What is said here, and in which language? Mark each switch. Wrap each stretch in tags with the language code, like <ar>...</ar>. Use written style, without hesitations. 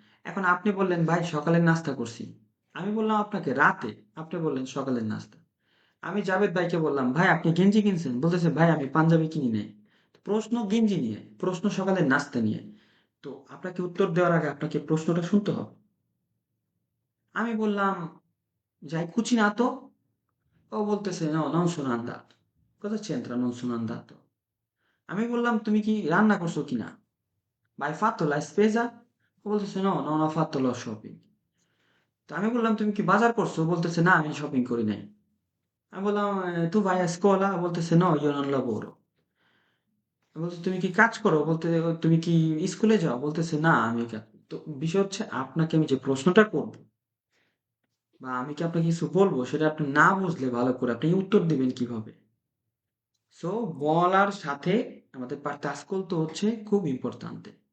<bn>এখন আপনি বললেন ভাই সকালের নাস্তা করছি। আমি বললাম আপনাকে রাতে, আপনি বললেন সকালের নাস্তা। আমি জাভেদ ভাইকে বললাম ভাই আপনি গেঞ্জি কিনছেন? বলতেছে ভাই আমি পাঞ্জাবি কিনি নাই। প্রশ্ন গেঞ্জি নিয়ে, প্রশ্ন সকালের নাস্তা নিয়ে। তো আপনাকে উত্তর দেওয়ার আগে আপনাকে প্রশ্নটা শুনতে হবে। আমি বললাম যাই cucinato? ও বলতেছে</bn> <it>no non sono andato. cosa c'entra non sono andato?</it> <bn>আমি বললাম তুমি কি রান্না করছো কিনা, বা</bn> <it>hai fatto la spesa?</it> <bn>ও বলতেছে</bn> <it>no non ho fatto lo shopping.</it> <bn>তো আমি বললাম তুমি কি বাজার করছো? ও বলতেছে না আমি শপিং করি নাই। আমি বললাম</bn> <it>tu vai a scuola?</it> <bn>ও বলতেছে</bn> <it>no io non lavoro.</it> <bn>আমি বলছি তুমি কি কাজ করো? বলতে তুমি কি স্কুলে যাও? বলতেছে না আমি তো বিষয় হচ্ছে আপনাকে আমি যে প্রশ্নটা করবো বা আমি কি আপনাকে কিছু বলবো সেটা আপনি না বুঝলে ভালো করে আপনি উত্তর দিবেন কিভাবে? সো বলার সাথে আমাদের পার্থক্য হচ্ছে খুব ইম্পর্ট্যান্ট।</bn>